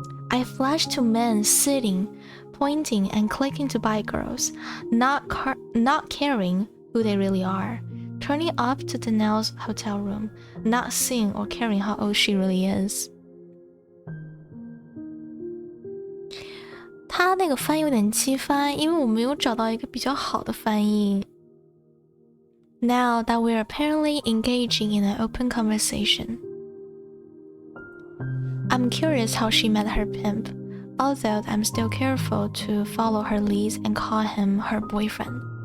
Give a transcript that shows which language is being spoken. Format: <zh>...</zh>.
<en>I flash to men sitting, pointing and clicking to buy girls, not caring who they really are. Turning up to Danelle's hotel room, not seeing or caring how old she really is.</en> <zh>他那个翻译有点机翻，因为我没有找到一个比较好的翻译。</zh> <en>Now that we're apparently engaging in an open conversation, I'm curious how she met her pimp, although I'm still careful to follow her leads and call him her boyfriend.</en>